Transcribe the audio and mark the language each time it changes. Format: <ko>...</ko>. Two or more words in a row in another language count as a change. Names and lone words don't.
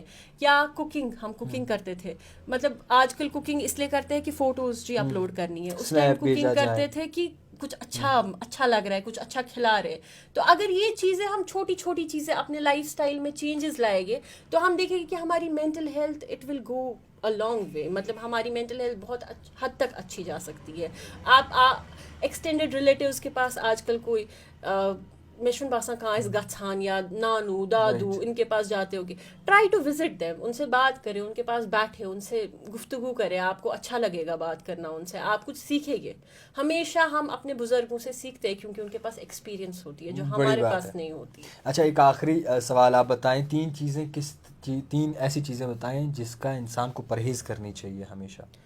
<ur>یا کوکنگ, ہم کوکنگ کرتے تھے, مطلب آج کل کوکنگ اس لیے کرتے ہیں کہ فوٹوز جی اپلوڈ کرنی ہے. اس ٹائم کوکنگ کرتے تھے کہ کچھ اچھا لگ رہا ہے, کچھ اچھا کھلا رہے. تو اگر یہ چیزیں ہم چھوٹی چھوٹی چیزیں اپنے لائف سٹائل میں چینجز لائیں گے تو ہم دیکھیں گے کہ ہماری</ur> <en>mental health it will go a long way.</en> <ur>مطلب ہماری</ur> <en>mental health</en> <ur>بہت حد تک اچھی جا سکتی ہے. آپ</ur> <en>extended relatives</en> <ur>کے پاس آج کل کوئی میں</ur> <ks>چھُنہٕ باسان کانٛہہ آسہِ گژھان</ks> <ur>یا نانو دادو ان کے پاس جاتے ہوگے,</ur> <en>try to visit them,</en> <ur>ان سے بات کریں, ان کے پاس بیٹھے, ان سے گفتگو کریں, آپ کو اچھا لگے گا بات کرنا ان سے, آپ کچھ سیکھیں گے. ہمیشہ ہم اپنے بزرگوں سے سیکھتے ہیں کیونکہ ان کے پاس ایکسپیرینس ہوتی ہے جو ہمارے پاس نہیں ہوتی. اچھا, ایک آخری سوال آپ بتائیں, 3 چیزیں تین ایسی چیزیں بتائیں جس کا انسان کو پرہیز کرنی چاہیے ہمیشہ.</ur>